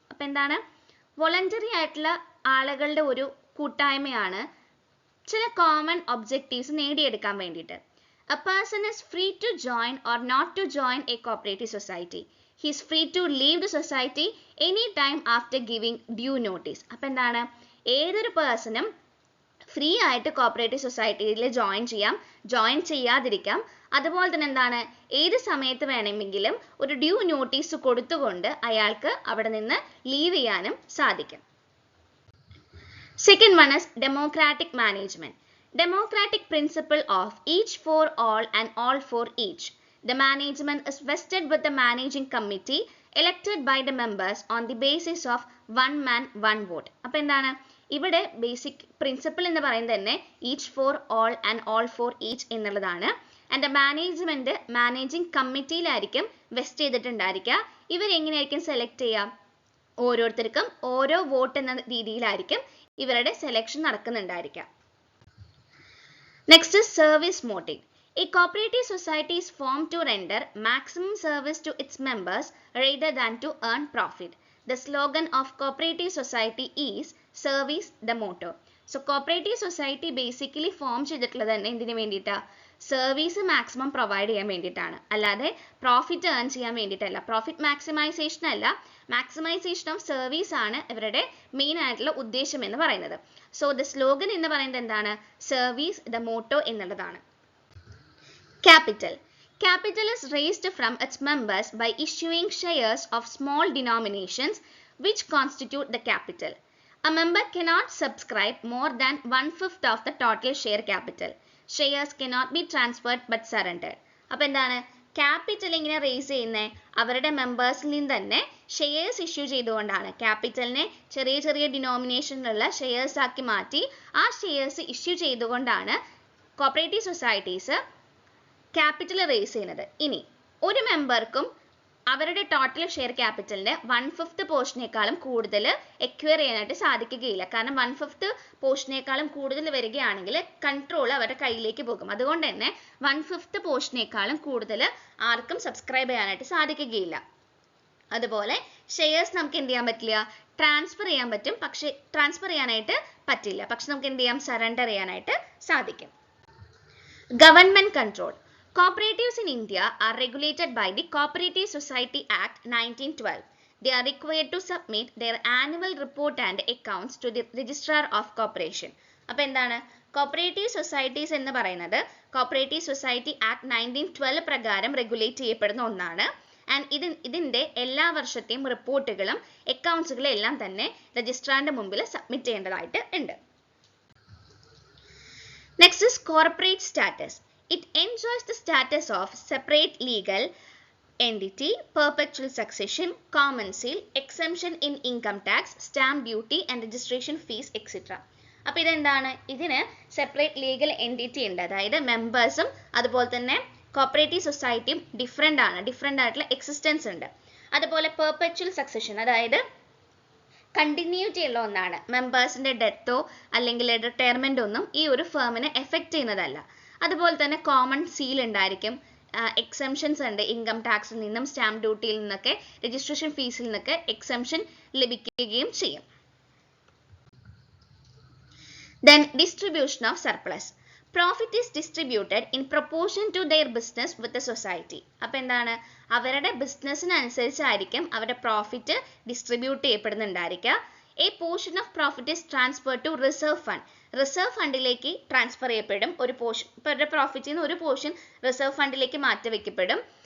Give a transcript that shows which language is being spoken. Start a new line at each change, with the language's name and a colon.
Malayalam: അപ്പോൾ എന്താണ്? വോളണ്ടറി ആയിട്ടുള്ള ആളുകളുടെ ഒരു കൂട്ടായ്മയാണ് ചില കോമൺ ഒബ്ജക്റ്റീവ്സ് നേടിയെടുക്കാൻ വേണ്ടിയിട്ട്.
English: A person is free to join or not to join a cooperative society. He is free to leave the society anytime after giving due notice.
Malayalam: അപ്പോൾ എന്താണ്? ഏതൊരു പേഴ്സണും ഫ്രീ ആയിട്ട് കോപ്പറേറ്റീവ് സൊസൈറ്റിയിൽ ജോയിൻ ചെയ്യാം, ജോയിൻ ചെയ്യാതിരിക്കാം. അതുപോലെ തന്നെ എന്താണ്? ഏത് സമയത്ത് വേണമെങ്കിലും ഒരു ഡ്യൂ നോട്ടീസ് കൊടുത്തുകൊണ്ട് അയാൾക്ക് അവിടെ നിന്ന് ലീവ് ചെയ്യാനും സാധിക്കും.
English: Second one is democratic management. Democratic principle of each for all and all for each. The management is vested with the managing committee elected by the members on the basis of one man one vote.
Malayalam: അപ്പോൾ എന്താണ്? ഇവിടെ basic principle എന്ന് പറയുന്നത് തന്നെ
English: each for all and all for each
Malayalam: എന്നുള്ളതാണ്. And the management managing കമ്മിറ്റിയിലായിരിക്കും west ചെയ്തിട്ടുണ്ടായിരിക്കുക. ഇവരെങ്ങനെയായിരിക്കും select ചെയ്യുക? ഓരോരുത്തർക്കും ഓരോ വോട്ട് എന്ന രീതിയിലായിരിക്കും ഇവരുടെ selection നടക്കുന്നുണ്ടായിരിക്കുക.
English: Next is service motive. A cooperative society is formed to render maximum service to its members rather than to earn profit. The slogan of cooperative society is service the motto. So cooperative society basically form
Malayalam: ചെയ്തിട്ടുള്ളത് തന്നെ എന്തിനു വേണ്ടിയിട്ടാ? Service maximum provide ചെയ്യാൻ വേണ്ടിയിട്ടാണ്, അല്ലാതെ profit earn ചെയ്യാൻ വേണ്ടിയിട്ടല്ല. Profit maximisation അല്ല,
English: maximization of service
Malayalam: ആണ് ഇവരുടെ മെയിൻ ആയിട്ടുള്ള ഉദ്ദേശം എന്ന് പറയുന്നത്. സോ ദ സ്ലോഗൻ എന്ന് പറയുന്നത് എന്താണ്?
English: service the motto
Malayalam: എന്നുള്ളതാണ്. Capital.
English: Capital is raised from its members by issuing shares of small denominations which constitute the capital. A member cannot subscribe more than 1/5 of the total share capital. Shares cannot be transferred but surrendered.
Malayalam: അപ്പോൾ എന്താണ്? Capital ഇങ്ങനെ raise ചെയ്യുന്നത് അവരുടെ മെമ്പേഴ്സിൽ നിന്ന് തന്നെ shares issue ചെയ്തുകൊണ്ടാണ്. ക്യാപിറ്റലിനെ ചെറിയ ചെറിയ ഡിനോമിനേഷനിലുള്ള ഷെയർസ് ആക്കി മാറ്റി ആ ഷെയർസ് ഇഷ്യൂ ചെയ്തുകൊണ്ടാണ് കോപ്പറേറ്റീവ് സൊസൈറ്റീസ് ക്യാപിറ്റൽ റേസ് ചെയ്യുന്നത്. ഇനി ഒരു മെമ്പർക്കും അവരുടെ ടോട്ടൽ ഷെയർ ക്യാപിറ്റലിന്റെ 1/5 പോർഷനേക്കാളും കൂടുതൽ എക്വയർ ചെയ്യാനായിട്ട് സാധിക്കുകയില്ല. കാരണം 1/5 പോർഷനേക്കാളും കൂടുതൽ വരികയാണെങ്കിൽ കൺട്രോൾ അവരുടെ കയ്യിലേക്ക് പോകും. അതുകൊണ്ട് തന്നെ 1/5 പോർഷനേക്കാളും കൂടുതൽ ആർക്കും സബ്സ്ക്രൈബ് ചെയ്യാനായിട്ട് സാധിക്കുകയില്ല. അതുപോലെ ഷെയർസ് നമുക്ക് എന്ത് ചെയ്യാൻ പറ്റില്ല, ട്രാൻസ്ഫർ ചെയ്യാൻ പറ്റും, പക്ഷെ ട്രാൻസ്ഫർ ചെയ്യാനായിട്ട് പറ്റില്ല, പക്ഷെ നമുക്ക് എന്ത് ചെയ്യാം, സറണ്ടർ ചെയ്യാനായിട്ട് സാധിക്കും.
English: Government control. Cooperatives in India are regulated by the Cooperative Society Act 1912. They are required to submit their annual report and accounts to the Registrar of Corporation.
Malayalam: അപ്പോൾ എന്താണ് കോപ്പറേറ്റീവ് സൊസൈറ്റീസ് എന്ന് പറയുന്നത് കോപ്പറേറ്റീവ് സൊസൈറ്റി ആക്ട് 1912 പ്രകാരം regulate ചെയ്യപ്പെടുന്ന ഒന്നാണ്. And ഇതിന്റെ എല്ലാ വർഷത്തെയും റിപ്പോർട്ടുകളും അക്കൗണ്ട്സുകളും എല്ലാം തന്നെ രജിസ്ട്രാറിന്റെ മുമ്പിൽ സബ്മിറ്റ് ചെയ്യേണ്ടതായിട്ട് ഉണ്ട്.
English: Next is corporate status. It enjoys the status of separate legal entity, perpetual succession, common seal, exemption in income tax, stamp duty and registration fees, etc.
Malayalam: അപ്പോൾ ഇതെന്താണ്, ഇതിന് സെപ്പറേറ്റ് ലീഗൽ എൻറ്റിറ്റി ഉണ്ട്, അതായത് മെമ്പേഴ്സും അതുപോലെ തന്നെ കോപ്പറേറ്റീവ് സൊസൈറ്റിയും ഡിഫറെൻ്റ് ആയിട്ടുള്ള existence ഉണ്ട്. അതുപോലെ പെർപെച്വൽ സക്സഷൻ, അതായത് കണ്ടിന്യൂറ്റി ഉള്ള ഒന്നാണ്. മെമ്പേഴ്സിന്റെ ഡെത്തോ അല്ലെങ്കിൽ റിട്ടയർമെന്റ് ഒന്നും ഈ ഒരു ഫേമിനെ എഫക്റ്റ് ചെയ്യുന്നതല്ല. അതുപോലെ തന്നെ കോമൺ സീൽ ഉണ്ടായിരിക്കും, എക്സംഷൻസ് ഉണ്ട്, ഇൻകം ടാക്സിൽ നിന്നും സ്റ്റാമ്പ് ഡ്യൂട്ടിയിൽ നിന്നൊക്കെ രജിസ്ട്രേഷൻ ഫീസിൽ നിന്നൊക്കെ എക്സംഷൻ ലഭിക്കുകയും ചെയ്യും.
English: Then distribution of surplus. Profit is distributed in proportion to their business with the society.
Malayalam: അപ്പോൾ എന്താണ്, അവരുടെ ബിസിനസ്സിനനുസരിച്ചായിരിക്കും അവരുടെ profit distribute ചെയ്യപ്പെടുന്നുണ്ടായിരിക്കുക.
English: A portion of profit is transfer to reserve fund.
Malayalam: Reserve ഫണ്ടിലേക്ക് ട്രാൻസ്ഫർ ചെയ്യപ്പെടും. ഒരു പോർഷൻ, ഇപ്പോൾ അവരുടെ പ്രോഫിറ്റിൽ നിന്ന് ഒരു പോർഷൻ റിസർവ് ഫണ്ടിലേക്ക് മാറ്റിവെക്കപ്പെടും.